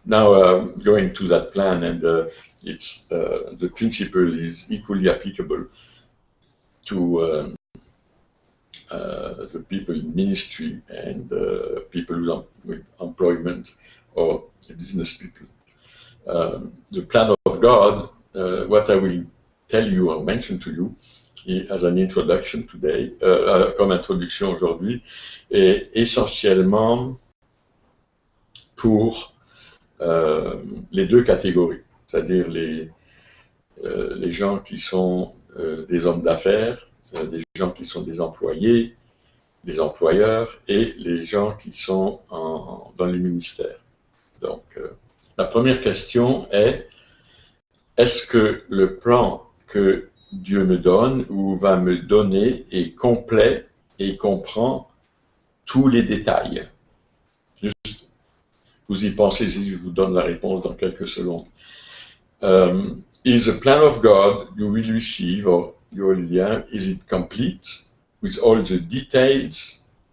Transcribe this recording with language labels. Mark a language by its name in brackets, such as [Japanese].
[English] Now, going to that plan, and the principle is equally applicable to the people in ministry and people with employment or business people. The plan of God, what I will tell you or mention to you as an introduction today, [French] comme introduction aujourd'hui, est essentiellement pour les deux catégories, c'est-à-dire les gens qui sont des hommes d'affaires, des gens qui sont des employés, des employeurs et les gens qui sont dans les ministères. Donc, la première question est-ce que le plan que Dieu me donne ou va me donner est complet et comprend tous les détails? Juste, vous y pensez si je vous donne la réponse dans quelques secondes. [English] Is the plan of God you will receive, or you will have, is it complete with all the details?